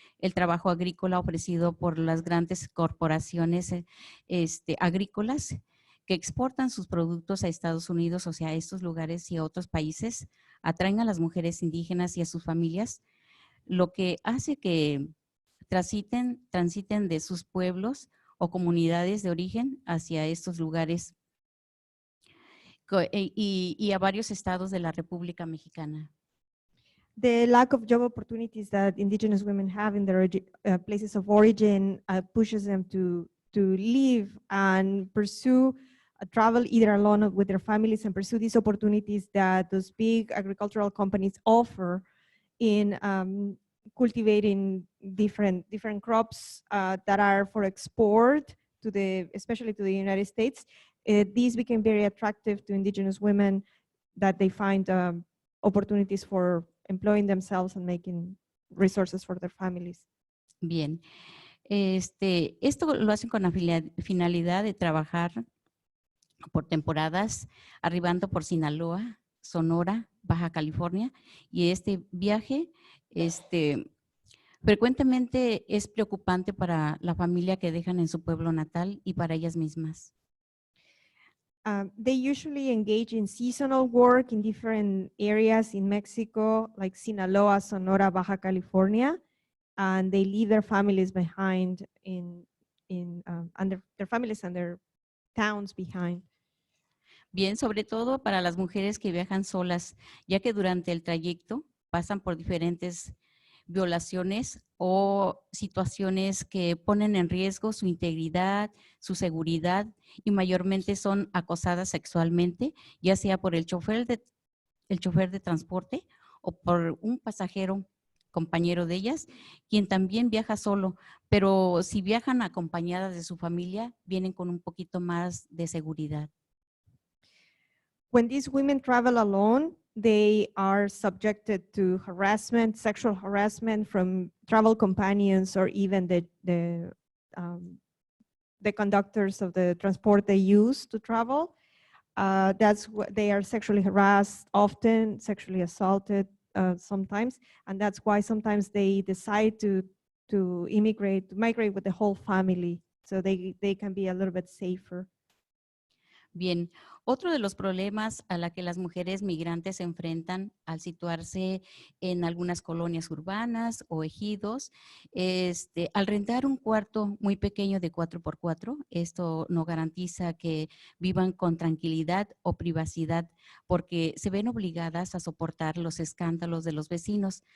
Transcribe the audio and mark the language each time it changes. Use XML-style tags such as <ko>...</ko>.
<es>El trabajo agrícola ofrecido por las grandes corporaciones agrícolas que exportan sus productos a Estados Unidos, o sea, a estos lugares y a otros países, atraen a las mujeres indígenas y a sus familias, lo que hace que transiten de sus pueblos o comunidades de origen hacia estos lugares y a varios estados de la República Mexicana.</es> <en>The lack of job opportunities that indigenous women have in their places of origin pushes them to leave and pursue travel either alone or with their families and pursue these opportunities that those big agricultural companies offer in cultivating different crops that are for export to especially to the United States. These became very attractive to indigenous women that they find opportunities for employing themselves and making resources for their families.</en> <es>Bien. Esto lo hacen con la finalidad de trabajar por temporadas, arribando por Sinaloa, Sonora, Baja California, y este viaje frecuentemente es preocupante para la familia que dejan en su pueblo natal y para ellas mismas.</es> <en>They usually engage in seasonal work in different areas in Mexico, like Sinaloa, Sonora, Baja California, and they leave their families behind and their families and their towns behind.</en> <es>Bien, sobre todo para las mujeres que viajan solas, ya que durante el trayecto pasan por diferentes violaciones o situaciones que ponen en riesgo su integridad, su seguridad y mayormente son acosadas sexualmente, ya sea por el chofer de transporte o por un pasajero compañero de ellas, quien también viaja solo, pero si viajan acompañadas de su familia, vienen con un poquito más de seguridad.</es> <en>When these women travel alone, they are subjected to harassment, sexual harassment from travel companions or even the conductors of the transport they use to travel. That's what they are sexually harassed, often sexually assaulted sometimes, and that's why sometimes they decide to migrate with the whole family, so they can be a little bit safer.</en> <es>Bien, otro de los problemas a la que las mujeres migrantes se enfrentan al situarse en algunas colonias urbanas o ejidos, al rentar un cuarto muy pequeño de 4x4, esto no garantiza que vivan con tranquilidad o privacidad porque se ven obligadas a soportar los escándalos de los vecinos.</es>